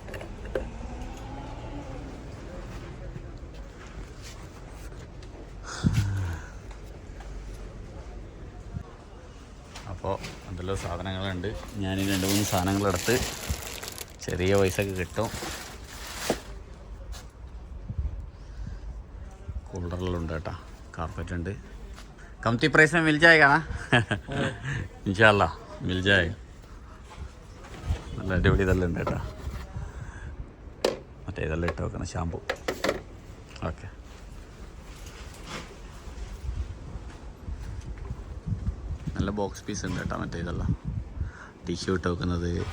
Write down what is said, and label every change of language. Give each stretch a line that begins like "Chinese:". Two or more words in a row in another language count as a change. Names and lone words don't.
Malayalam: അപ്പോൾ എന്തെല്ലാം സാധനങ്ങളുണ്ട്. ഞാൻ 2-3 സാധനങ്ങളെടുത്ത് ചെറിയ പൈസക്ക് കിട്ടും. കൂളറിലുണ്ട് കേട്ടോ, കാർപ്പറ്റ് ഉണ്ട്.
Hindi: कमती प्राइस में मिल जाएगा ना? इंशाल्लाह मिल जाएगा.
Malayalam: നല്ല അടിപൊളി ഇതെല്ലാം ഉണ്ട് കേട്ടോ. മറ്റേ ഇതെല്ലാം ഇട്ട് വെക്കണം, ഷാമ്പു. ഓക്കെ, നല്ല
English: box piece
Malayalam: ഉണ്ട് കേട്ടോ. മറ്റേ ഇതെല്ലാം ടിഷ്യൂ ഇട്ട് വെക്കുന്നത്.